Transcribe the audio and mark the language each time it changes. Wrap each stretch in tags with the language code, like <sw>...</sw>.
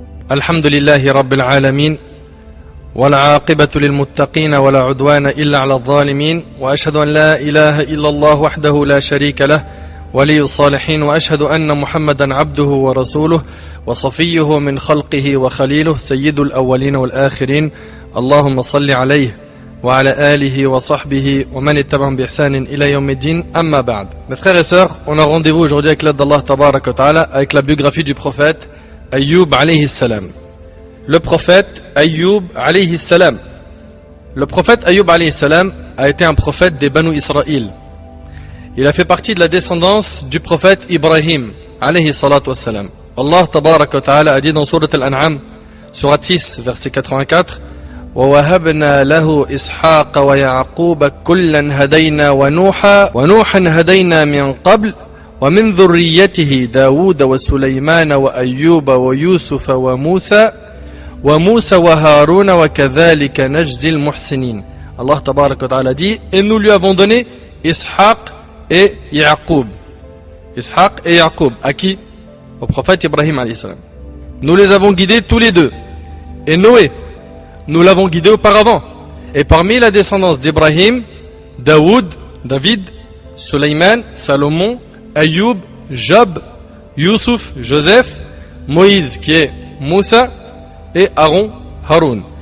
<ar>الحمد لله رب العالمين والعاقبة للمتقين ولا عدوان إلا على الظالمين وأشهد أن لا إله إلا الله وحده لا شريك له ولي الصالحين وأشهد أن محمدا عبده ورسوله وصفيه من خلقه وخليله سيد الأولين والآخرين اللهم صل عليه وعلى آله وصحبه ومن اتبعهم بإحسان إلى يوم الدين أما بعد.</ar> <fr>Mes frères et sœurs, on a rendez-vous aujourd'hui avec l'aide d'Allah Tabaraka wa Ta'ala avec la biographie du prophète Ayyub alayhi salam. Le prophète Ayyub alayhi salam. Le prophète Ayyub alayhi salam a été un prophète des Banu Israël. Il a fait partie de la descendance du prophète Ibrahim alayhi salatu wassalam. Allah Tabaraka wa Ta'ala a dit dans Surat Al-An'am, Surat 6, verset 84,</fr> <ar>وَوَهَبْنَا لَهُ إِسْحَاقَ وَيَعْقُوبَ كُلًّا هَدَيْنَا وَنُوحًا هَدَيْنَا مِنْ قَبْلِ ومن ذريته داود وسليمان وأيوب ويوسف وموسى وهارون وكذلك نجزي المحسنين.</ar> <fr>Allah Tabarak wa Ta'ala dit, et nous lui avons donné Ishaq et Yaqub. Ishaq et Yaqub, à qui? Au prophète Ibrahim alayhi salam. Nous les avons guidés tous les deux. Et Noé, nous l'avons guidé auparavant. Et parmi la descendance d'Ibrahim, David, Sulayman, Salomon, Ayoub, Job, Youssouf, Joseph, Moïse qui est Moussa et Aaron, Haroun.</fr>